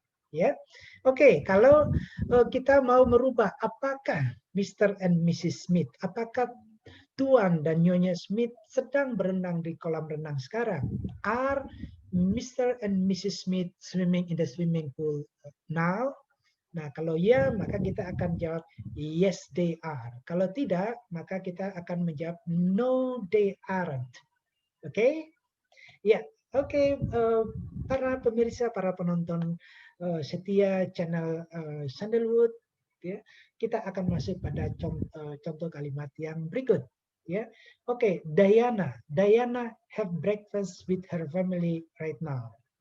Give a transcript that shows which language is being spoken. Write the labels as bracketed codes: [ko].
[id] Ya, oke. Kalau kita mau merubah, apakah Mr. and Mrs. Smith, apakah Tuan dan Nyonya Smith sedang berenang di kolam renang sekarang? [en] Are Mr. and Mrs. Smith swimming in the swimming pool now? [id] Nah, kalau ya, maka kita akan jawab [en] yes they are. [id] Kalau tidak, maka kita akan menjawab [en] no they aren't. [id] Oke? Ya, oke. Para pemirsa, para penonton setia channel Sandalwood, ya, kita akan masuk pada contoh kalimat yang berikut. Ya, oke. [en] Diana have breakfast with her family right now.